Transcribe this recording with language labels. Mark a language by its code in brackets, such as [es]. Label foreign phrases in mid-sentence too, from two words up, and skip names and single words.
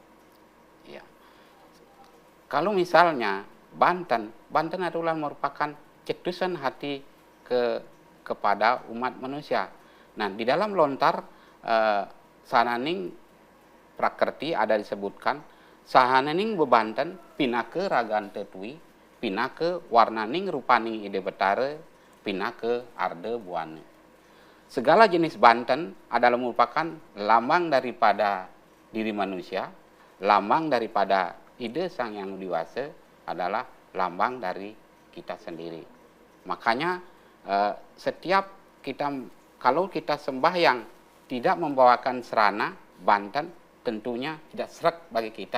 [id] Ya. Kalau misalnya Banten adalah merupakan cetusan hati kepada umat manusia. Nah, di dalam lontar sananing prakerti ada disebutkan [ban] sahananing bebanten pinake ragan tetui, pinake warnaning rupaning ide betare, pinake arde buane. [id] Segala jenis Banten adalah merupakan lambang daripada diri manusia, lambang daripada ide Sang Yang Dewasa, adalah lambang dari kita sendiri. Makanya setiap kita, kalau kita sembahyang tidak membawakan serana Banten, tentunya tidak serak bagi kita.